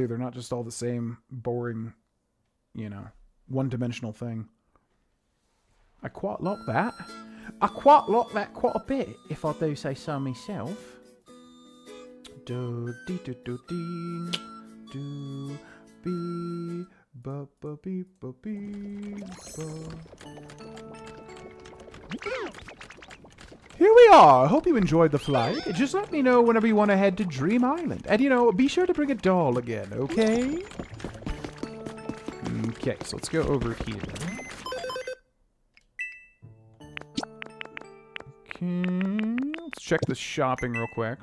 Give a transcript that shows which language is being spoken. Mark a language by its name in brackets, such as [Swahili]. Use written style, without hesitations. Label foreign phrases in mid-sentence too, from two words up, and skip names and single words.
[English] They're not just all the same boring, you know, one-dimensional thing. I quite like that. I quite like that quite a bit, if I do say so myself. Do dee do do dee do be ba ba be ba be ba. Here we are. Hope you enjoyed the flight. Just let me know whenever you want to head to Dream Island. And, you know, be sure to bring a doll again, okay? Okay, so let's go over here. Okay, let's check the shopping real quick.